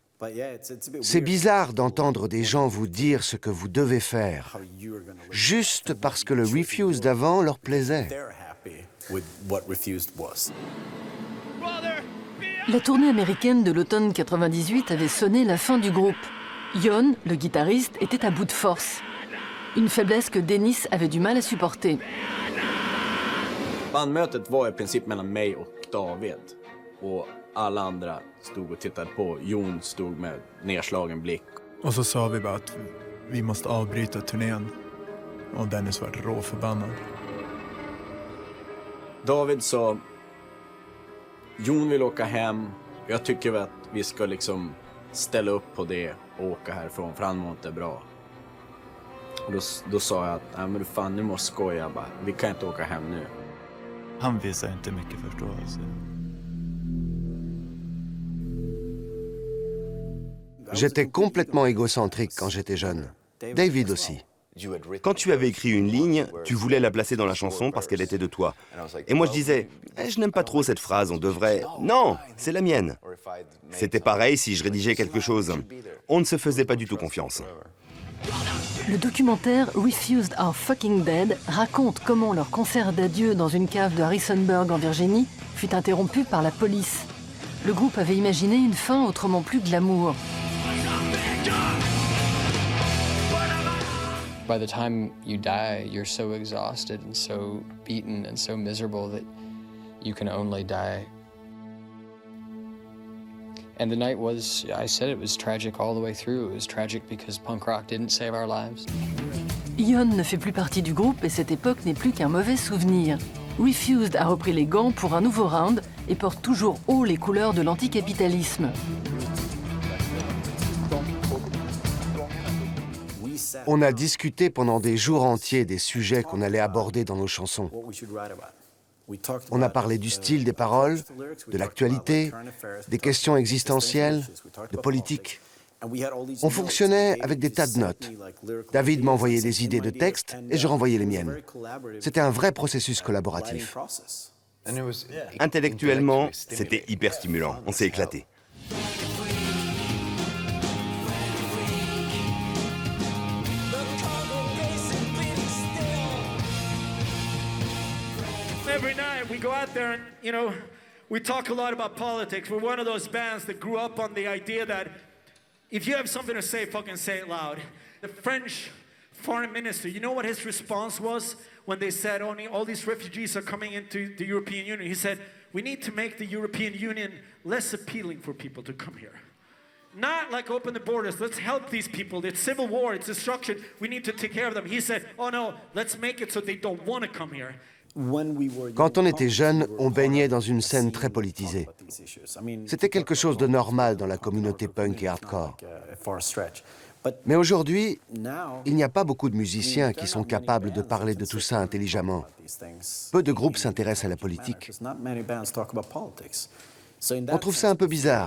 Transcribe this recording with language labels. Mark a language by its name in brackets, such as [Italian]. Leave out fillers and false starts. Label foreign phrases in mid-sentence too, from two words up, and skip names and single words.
[French] C'est bizarre d'entendre des gens vous dire ce que vous devez faire, juste parce que le Refused d'avant leur plaisait. La tournée américaine de l'automne 98 avait sonné la fin du groupe. Jon, le guitariste, était à bout de force. Une faiblesse que Dennis avait du mal à supporter. [Swedish] Bandmötet var i princip mellan mig och David. Och alla andra stod och tittade på. Jon stod med nedslagen blick. Och så sa vi bara att vi måste avbryta turnén. Och Dennis var råförbannad. David sa, Jon vill åka hem. Jag tycker att vi ska liksom ställa upp på det och åka härifrån, för han mår inte bra. Och då sa jag att, nej men fan, nu måste skoja bara. Vi kan inte åka hem nu. Han visar inte mycket förståelse. [French] J'étais complètement égocentrique quand j'étais jeune. David aussi. Quand tu avais écrit une ligne, tu voulais la placer dans la chanson parce qu'elle était de toi. Et moi je disais, je n'aime pas trop cette phrase, on devrait... Non, c'est la mienne. C'était pareil si je rédigeais quelque chose. On ne se faisait pas du tout confiance. Le documentaire Refused Are Fucking Dead raconte comment leur concert d'adieu dans une cave de Harrisonburg en Virginie fut interrompu par la police. Le groupe avait imaginé une fin autrement plus glamour. [English] By the time you die, you're so exhausted and so beaten and so miserable that you can only die. And the night was, I said it was tragic all the way through. It was tragic because punk rock didn't save our lives. [French] Ian ne fait plus partie du groupe et cette époque n'est plus qu'un mauvais souvenir. Refused a repris les gants pour un nouveau round et porte toujours haut les couleurs de l'anticapitalisme. On a discuté pendant des jours entiers des sujets qu'on allait aborder dans nos chansons. On a parlé du style des paroles, de l'actualité, des questions existentielles, de politique. On fonctionnait avec des tas de notes. David m'envoyait des idées de texte et je renvoyais les miennes. C'était un vrai processus collaboratif. Intellectuellement, c'était hyper stimulant. On s'est éclaté. [English] Every night we go out there and, you know, we talk a lot about politics. We're one of those bands that grew up on the idea that if you have something to say, fucking say it loud. The French foreign minister, you know what his response was when they said only all these refugees are coming into the European Union? He said, we need to make the European Union less appealing for people to come here. Not like open the borders, let's help these people. It's civil war, it's destruction, we need to take care of them. He said, oh no, let's make it so they don't want to come here. [French] Quand on était jeune, on baignait dans une scène très politisée. C'était quelque chose de normal dans la communauté punk et hardcore. Mais aujourd'hui, il n'y a pas beaucoup de musiciens qui sont capables de parler de tout ça intelligemment. Peu de groupes s'intéressent à la politique. On trouve ça un peu bizarre.